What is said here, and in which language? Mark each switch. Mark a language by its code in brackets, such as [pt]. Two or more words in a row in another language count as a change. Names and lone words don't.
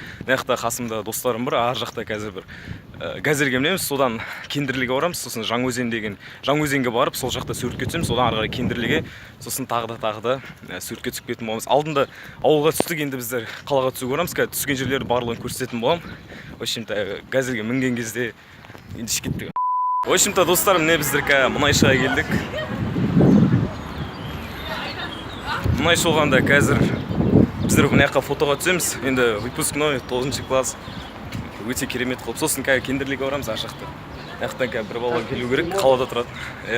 [kk] Мына қасымда достарым бар, ар жақта қазір бір газельге мінеміз, содан Кендірліге барамыз, сосын Жаңаөзенге барып, сол жақта суретке түсеміз, содан ары қарай Кендірліге, сосын тағы да суретке түсіп кететін боламыз. Алдында ауылға түстік, енді біздер қалаға түсуге барамыз, түскен жерлерді барлығын көрсететін болам. [ru] В общем-то, [kk] газельге мінген кезде енді кеттік. [ru] В общем-то, [kk] достар, міне біздер мұнайшыға келдік. Мұнайшы болғанда қазір біздер мына жаққа фотоға түсеміз. Енді выпускной 9 класс өте керемет қылып. Сосын Кендірліге барамыз, ар жақта. Мына жақтан бір бала келу керек, қалада тұрады.